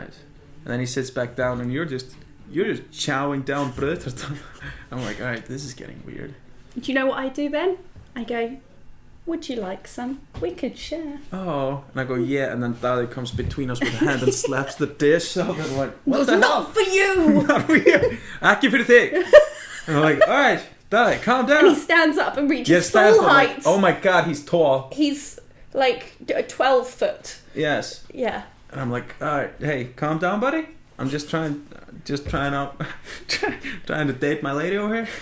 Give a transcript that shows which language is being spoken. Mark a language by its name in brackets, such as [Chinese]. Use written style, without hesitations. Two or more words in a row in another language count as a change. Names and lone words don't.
[English] And then he sits back down, and you're just chowing down brödtertu. I'm like, all right, this is getting weird. Do you know what I do then? I go, would you like some? We could share. Oh, and I go, yeah, and then Daði comes between us with a hand and slaps the dish up, and I'm like, what the hell? Not for you! Not for you! [Icelandic] Ekki fyrir þig! [English] And I'm like, alright, Daði, calm down. And he stands up and reaches full height. Like, oh my god, he's tall. He's like 12 foot. Yes. Yeah. And I'm like, alright, hey, calm down, buddy. I'm just trying to date my lady over here.